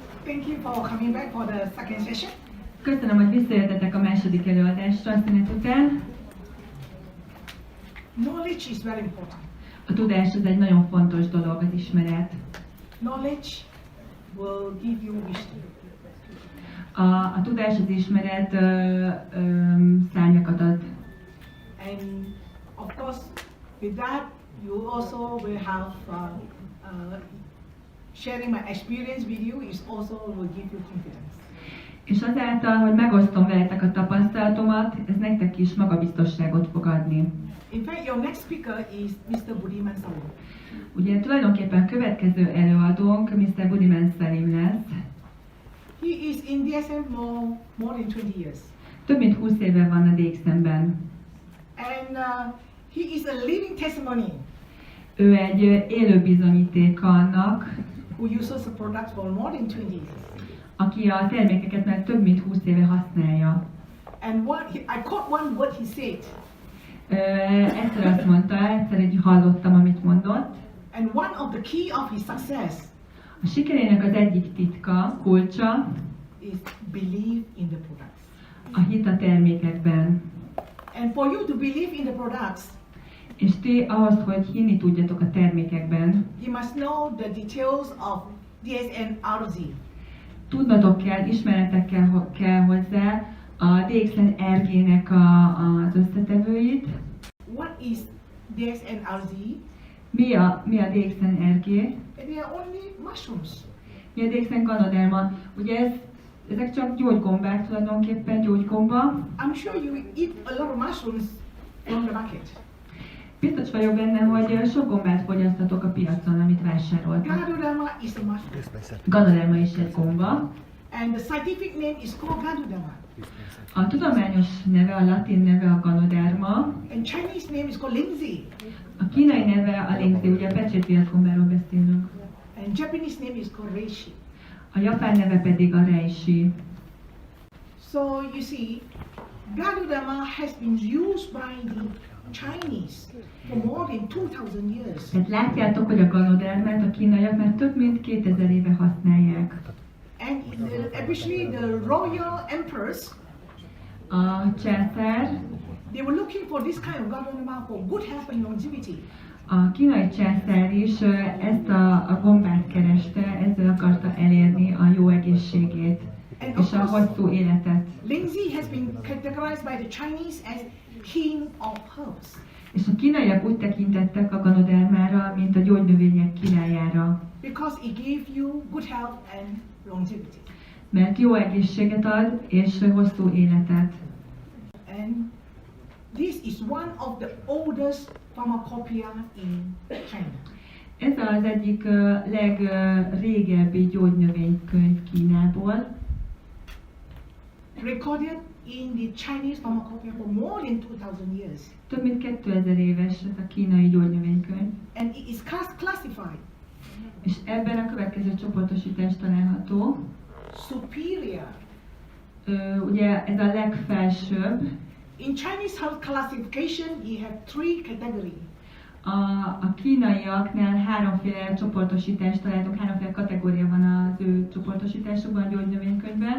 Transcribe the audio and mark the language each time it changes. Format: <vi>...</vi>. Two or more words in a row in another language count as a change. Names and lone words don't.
<en>Thank you for coming back for the second session.</en> <hu>Köszönöm, hogy visszajöttetek a második előadásra a szünet után.</hu> <en>Knowledge is very important.</en> <hu>A tudás az egy nagyon fontos dolog, az ismeret.</hu> <en>Knowledge will give you wisdom.</en> <hu>A tudás, az ismeret szárnyakat ad.</hu> <en>And of course, with that, you also will have sharing my experience with you is also will give you confidence.</en> <hu>És azáltal, hogy megosztom veletek a tapasztalatomat, ez nektek is magabiztosságot fog adni.</hu> <en>In fact, your next speaker is Mr. Budiman Salim.</en> <hu>Ugye tulajdonképpen a következő előadónk Mr. Budiman Salim lesz.</hu> <en>He is in DXN more than 20 years.</en> <hu>Több mint 20 éve van a DXN-ben.</hu> <en>And he is a living testimony.</en> <hu>Ő egy élő bizonyíték annak,</hu> <en>who uses the products for more than 20 years.</en> <hu>Aki a termékeket már több mint 20 éve használja.</hu> <en>And I caught one word he said.</en> <hu>Egyszer azt mondta, egyszer hallottam, amit mondott.</hu> <en>And one of the key of his success</en> <hu>a sikerének az egyik titka, kulcsa</hu> <en>is believe in the products.</en> <hu>A hit a termékekben.</hu> <en>And for you to believe in the products,</en> <hu>és ti ahhoz, hogy hinni tudjatok a termékekben,</hu> <en>you must know the details of DXN RG.</en> <hu>Tudnotok kell, ismeretekkel kell hozzá a DXN RG-nek az összetevőit.</hu> <en>What is DXN RG?</en> <hu>Mi a DXN RG?</hu> <en>They are only mushrooms.</en> <hu>Mi a DXN ganoderma? Ugye ezek csak gyógygombák, tulajdonképpen gyógygomba.</hu> <en>I'm sure you eat a lot of mushrooms from the market.</en> <hu>Biztos vagyok benne, hogy sok gombát fogyasztatok a piacon, amit vásároltak.</hu> <en>Ganoderma is a mushroom.</en> <hu>Ganoderma is egy gomba.</hu> <en>And the scientific name is called Ganoderma.</en> <hu>A tudományos neve, a latin neve a Ganoderma.</hu> <en>And Chinese name is called Lindsay.</en> <hu>A kínai neve a Lindsay, ugye a pecsétviaszgombáról beszélünk.</hu> <en>And Japanese name is called Reishi.</en> <hu>A japán neve pedig a Reishi.</hu> <en>So you see, Ganoderma has been used by the Chinese for more than 2000 years.</en> <hu>Tehát látjátok, hogy a ganodermát a kínaiak már több mint 2000 éve használják.</hu> <en>And especially the royal emperors,</en> <hu>a császár,</hu> <en>they were looking for this kind of Ganoderma for good health and longevity.</en> <hu>A kínai császár is ezt a gombát kereste, ezzel akarta elérni a jó egészségét és a hosszú életet.</hu> <en>Lindsay has been categorized by the Chinese as king of herbs.</en> <hu>És a kínaiak úgy tekintettek a ganodermára, mint a gyógynövények királyára.</hu> <en>Because it gave you good health and longevity.</en> <hu>Mert jó egészséget ad és hosszú életet.</hu> <en>And this is one of the oldest pharmacopoeia in China.</en> <hu>Ez az egyik legrégebbi gyógynövénykönyv Kínából.</hu> <en>Recorded in the Chinese pharmacopoeia for more than 2000 years.</en> <hu>Több mint 2000 éves ez a kínai gyógynövénykönyv.</hu> <en>And it is classified.</en> <hu>És ebben a következő csoportosítás található.</hu> <en>Superior.</en> <hu>Ugye ez a legfelsőbb.</hu> <en>In Chinese health classification, you have 3 categories.</en> <hu>A kínaiaknál háromféle csoportosítást találtok, háromféle kategória van az ő csoportosításukban a gyógynövénykönyvben.</hu>